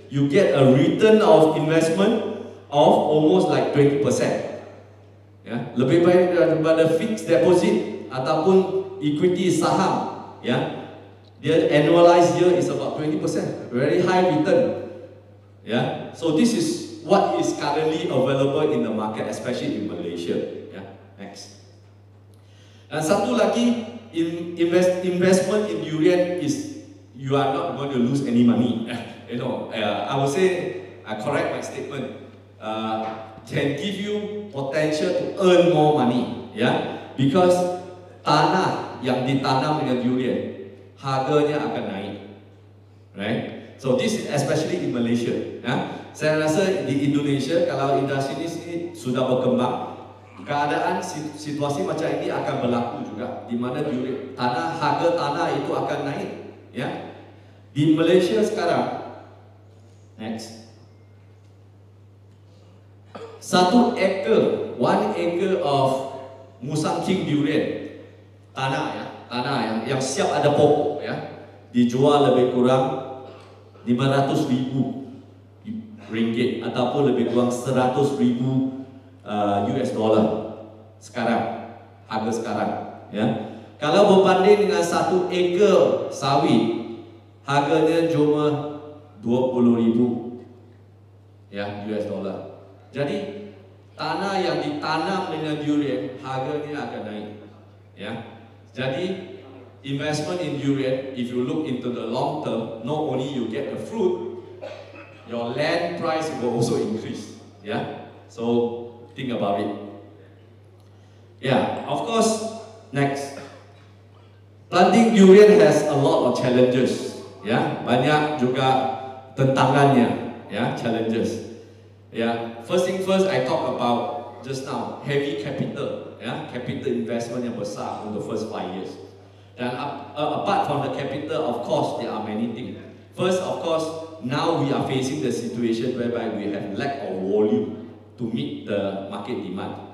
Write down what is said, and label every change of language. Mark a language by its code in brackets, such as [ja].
[en] You get a return of investment of almost like 20%. [ms] Ya, lebih baik daripada fixed deposit ataupun equity saham. [en] Ya, their annualized yield is about 20%, very high return. Yeah, so this is what is currently available in the market, especially in Malaysia. Yeah, next. [ms] Dan satu lagi, [en] investment in durian is you are not going to lose any money. I would say I correct my statement. Can give you potential to earn more money. Yeah, because [ms] tanah yang ditanam dengan durian harganya akan naik, right? [en] So this is especially in Malaysia. Ya. [ms] Saya rasa di Indonesia kalau industri ini sudah berkembang, keadaan situasi macam ini akan berlaku juga, di mana harga tanah itu akan naik. Ya. Di Malaysia sekarang, next, [en] 1 acre of Musang King durian, [ms] tanah yang siap ada pokok, ya, dijual lebih kurang 500,000 ringgit ataupun lebih kurang 100,000 US dollar sekarang, harga sekarang, ya. Kalau berbanding dengan 1 acre sawit, harganya cuma 20,000 ya US dollar. Jadi tanah yang ditanam dengan durian harganya akan naik, ya. [en] Jadi investment in durian, if you look into the long term, not only you get the fruit, your land price will also increase. Yeah, so think about it. Yeah, of course. Next, planting durian has a lot of challenges. [ms] Ya, banyak juga tantangannya. [en] Ya, challenges. Ya, first thing first, I talk about just now heavy capital. Ya, capital investment [ms] yang besar untuk [en] first 5 years. And apart from the capital, of course, there are many things. First, of course, now we are facing the situation whereby we have lack of volume to meet the market demand.